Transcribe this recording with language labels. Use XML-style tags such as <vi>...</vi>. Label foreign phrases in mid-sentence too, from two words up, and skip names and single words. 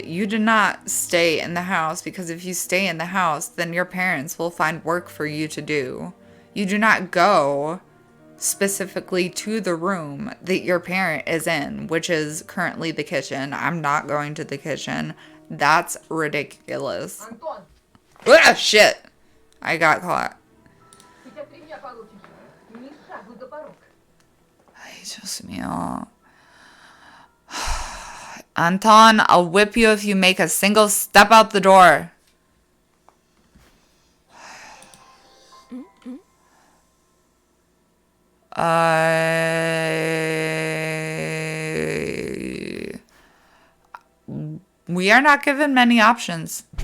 <en>You did not stay in the house, because if you stay in the house, then your parents will find work for you to do. You do not go specifically to the room that your parent is in, which is currently the kitchen. I'm not going to the kitchen. That's ridiculous.</en> <ru>Антон,</ru> <en>Ah, shit. I got caught.</en> <ru>сейчас 3 дня получишь. Ни шагу за порог.</ru> <es>Ay, Dios mío.</es> <en>Anton, I'll whip you if you make a single step out the door. We are not given many options.</en>